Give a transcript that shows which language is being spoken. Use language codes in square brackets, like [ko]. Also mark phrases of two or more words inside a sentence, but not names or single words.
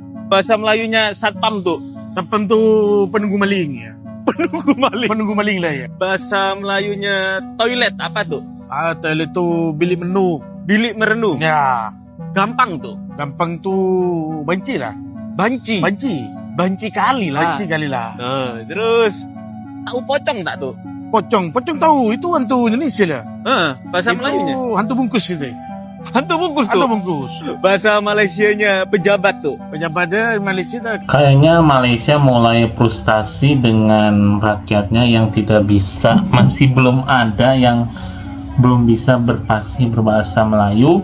[id] Bahasa Melayunya satpam tuh. Satpam tuh penunggu maling ya. Penunggu maling. Penunggu maling lah ya. Bahasa Melayunya toilet apa tuh? Toilet tuh bilik menu. Bilik merenung. Ya. Gampang tuh. Gampang tuh banci lah. [btx] Banci. Banci. Banci kali lah. Banci kali lah. [id] Terus tahu pocong tak tuh? Pocong tahu itu hantu Indonesia lah. Bahasa itu Melayunya. Hantu bungkus itu. Hantu bungkus tuh. Hantu bungkus. Bahasa Malaysianya pejabat tuh. Pejabat dia Malaysia dah. Kayaknya Malaysia mulai frustasi dengan rakyatnya yang tidak bisa, masih belum ada yang belum bisa berbahasa Melayu.